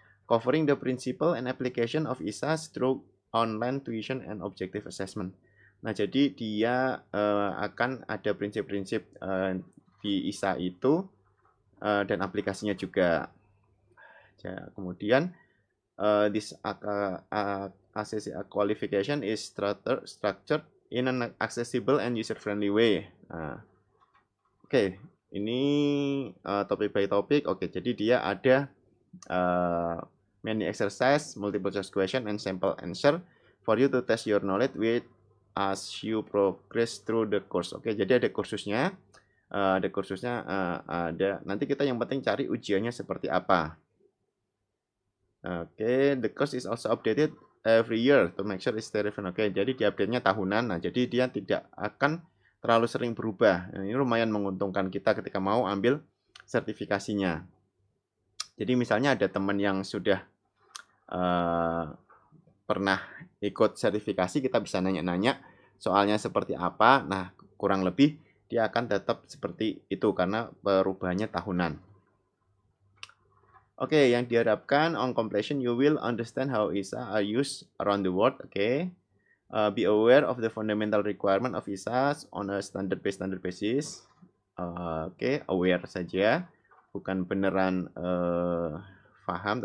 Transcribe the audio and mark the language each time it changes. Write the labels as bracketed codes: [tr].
[en] Covering the principle and application of ISA through online tuition and objective assessment. [id] Nah, jadi dia akan ada prinsip-prinsip di ISA itu dan aplikasinya juga. Ya, kemudian [en] this ACCA qualification is structured in an accessible and user-friendly way. [id] Nah, oke, ini topik by topik. Oke, jadi dia ada [en] many exercise, multiple choice question, and sample answer for you to test your knowledge with as you progress through the course. [id] Oke, jadi ada kursusnya, ada. Nanti kita yang penting cari ujiannya seperti apa. Oke, [en] the course is also updated every year to make sure it's relevant. [id] Oke, jadi diupdate-nya tahunan. Nah, jadi dia tidak akan terlalu sering berubah. Nah, ini lumayan menguntungkan kita ketika mau ambil sertifikasinya. Jadi misalnya ada teman yang sudah pernah ikut sertifikasi, kita bisa nanya-nanya soalnya seperti apa. Nah, kurang lebih dia akan tetap seperti itu karena perubahannya tahunan. Oke, yang diharapkan [en] on completion you will understand how ISA are used around the world. [id] Oke. [en] Be aware of the fundamental requirement of ISA on a standard basis. [id] Oke, aware saja, bukan beneran paham.